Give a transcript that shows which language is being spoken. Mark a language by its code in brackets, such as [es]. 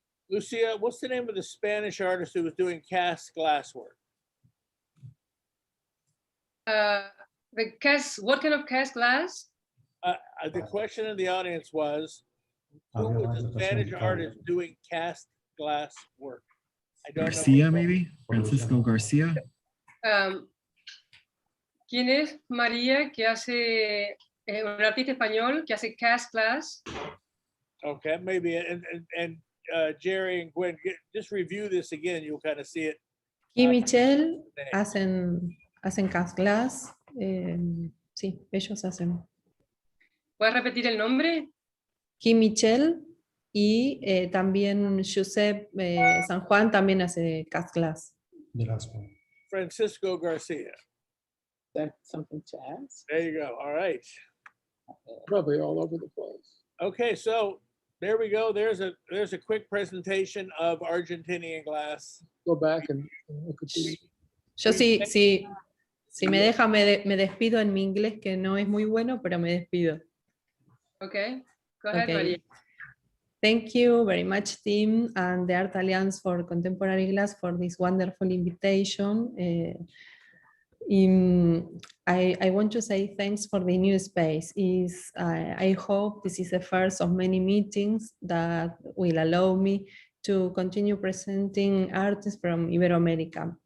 [en] Lucia, what's the name of the Spanish artist who was doing cast glass work? What kind of cast glass? The question in the audience was, who was the Spanish artist doing cast glass work? I don't Garcia, know. maybe? Francisco Garcia? [es] ¿Quién es María que hace, un artista español que hace cast glass? [en] Okay, maybe, and Jerry and Gwen, just review this again. You'll kind of see it. [es] Y Michelle hacen cast glass. Sí, ellos hacen. ¿Puedes repetir el nombre? Kim Michelle y también Josep San Juan también hace cast glass. Francisco Garcia. [en] That's something to ask. There you go. All right. Probably all over the place. Okay, so there we go. There's a quick presentation of Argentinian glass. Go back and look at these. [es] Yo si me deja me despido en mi inglés, que no es muy bueno, pero me despido. [en] Okay, go ahead, Okay. María. Thank you very much, team, and the Art Alliance for Contemporary Glass for this wonderful invitation. I want to say thanks for the new space. I hope this is the first of many meetings that will allow me to continue presenting artists from Iberoamerica.